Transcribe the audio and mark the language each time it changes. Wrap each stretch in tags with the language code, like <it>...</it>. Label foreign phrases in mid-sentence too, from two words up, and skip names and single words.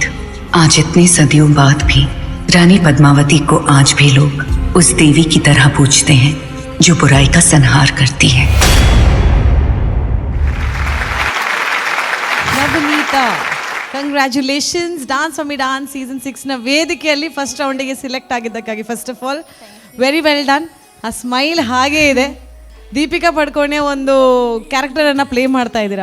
<hi>आज इतने सदियों बाद भी रानी पद्मावती को आज भी लोग उस देवी की तरह पूजते हैं जो बुराई का संहार करती है।</hi> <kn>ನವನೀತಾ, ಕಂಗ್ರ್ಯಾಚುಲೇಷನ್ಸ್. ಡಾನ್ಸ್ ಫಾರ್ ಮಿ ಡಾನ್ಸ್ ಸೀಸನ್ 6ನ ವೇದಿಕೆಯಲ್ಲಿ ಫಸ್ಟ್ ರೌಂಡಿಗೆ ಸಿಲೆಕ್ಟ್ ಆಗಿದ್ದಕ್ಕಾಗಿ</kn> <en>first of all very well done.</en> <kn>ಆ ಸ್ಮೈಲ್ ಹಾಗೇ ಇದೆ. ದೀಪಿಕಾ ಪಡ್ಕೋಣೆ ಒಂದು ಕ್ಯಾರೆಕ್ಟರನ್ನು ಪ್ಲೇ ಮಾಡ್ತಾ ಇದ್ದೀರಾ.</kn>